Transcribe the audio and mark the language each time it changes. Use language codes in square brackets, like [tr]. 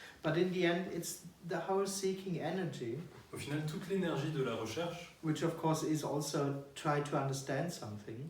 [en] but in the end, it's the whole seeking energy, [fr] Au final, toute l'énergie de la recherche, [en] which of course is also try to understand something,